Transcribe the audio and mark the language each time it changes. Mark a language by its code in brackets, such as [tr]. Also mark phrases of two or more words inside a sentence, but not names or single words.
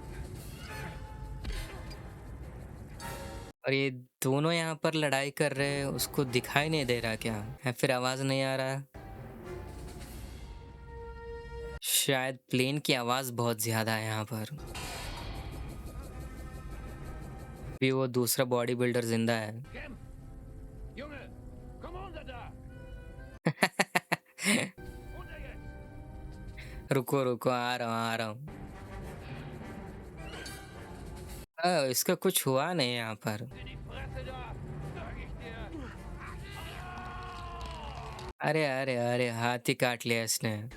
[hi] और ये दोनों यहाँ पर लड़ाई कर रहे हैं, उसको दिखाई नहीं दे रहा क्या, या फिर आवाज़ नहीं आ रहा? शायद प्लेन की आवाज़ बहुत ज़्यादा है यहाँ पर। भी वो दूसरा बॉडी बिल्डर जिंदा है। [de] Junge, komm runter da. [hi] रुको रुको, आ रहा हूँ। इसका कुछ हुआ नहीं यहाँ पर। अरे अरे अरे, हाथ ही काट लिया इसने।